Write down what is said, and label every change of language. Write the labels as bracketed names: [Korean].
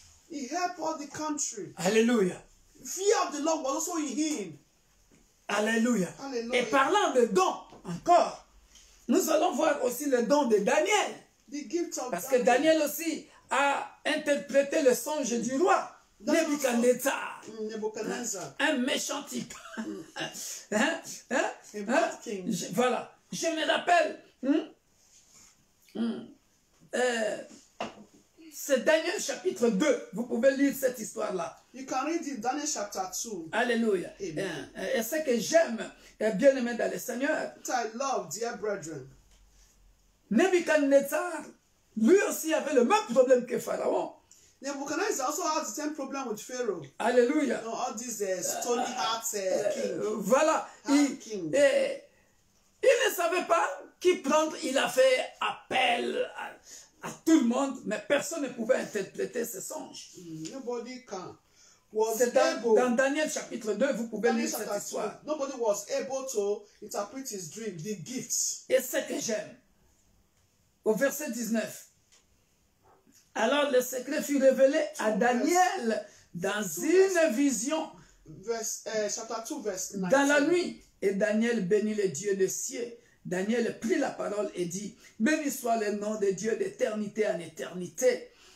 [English] He helped all the country. Alléluia. Fear of the Lord was also in him. Alléluia. Alléluia. [French] Et parlant de dons, encore, nous allons voir aussi le don de Daniel. [English] The gift of [French] Parce que Daniel aussi a interprété le songe du roi. Nebuchadnezzar. Nebuchadnezzar. Un méchant type. [English] A bad king. [French] Voilà. Je me rappelle. C'est Daniel chapitre 2. Vous pouvez lire cette histoire-là. [English] You can read it, Daniel chapter 2. Alléluia. Amen. [French] Et ce que j'aime, bien aimé dans le Seigneur, [English] What I love, dear brethren. [French] Nebuchadnezzar, lui aussi avait le même problème que Pharaon. [English] Nebuchadnezzar also had the same problem with Pharaoh. Alléluia. You know, all these stony heart king. [French] Voilà. [English] King. [French] Il ne savait pas qui prendre. Il a fait appel à tout le monde, mais personne ne pouvait interpréter ses songes. [English] Nobody can. Was [French] C'est [English] able. [French] dans Daniel chapitre 2, vous pouvez [English] Daniel [French] lire cette [English] chapter 2, [French] histoire. [English] nobody was able to interpret his dream, the gifts. [French] Et ce que j'aime, au verset 19, alors le secret fut révélé à Daniel dans une vision [English] Chapter 2, verse 19. [French] dans la nuit. Et Daniel bénit le Dieu des cieux. Daniel prit la parole et dit, béni soit le nom de Dieu d'éternité en éternité.